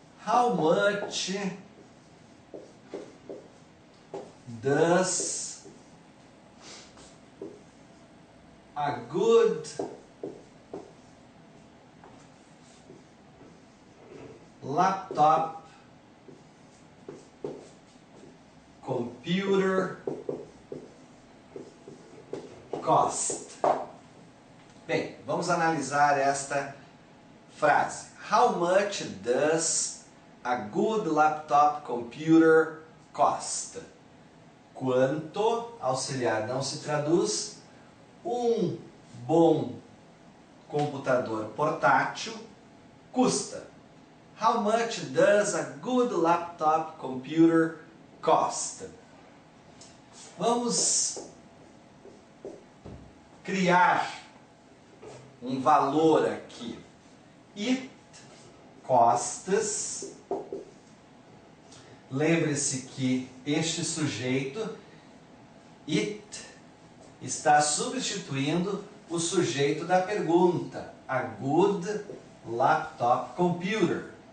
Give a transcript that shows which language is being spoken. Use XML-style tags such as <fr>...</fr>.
<en>How much does a good laptop computer cost?</en> <pt>Bem, vamos analisar esta frase.</pt> <en>How much does a good laptop computer cost?</en> <pt>Quanto, auxiliar não se traduz, um bom computador portátil custa.</pt> <en>How much does a good laptop computer cost?</en> <pt>Vamos criar um valor aqui.</pt> <en>It costs.</en> <pt>Lembre-se que este sujeito, it, está substituindo o sujeito da pergunta,</pt> <en>a good laptop computer.</en>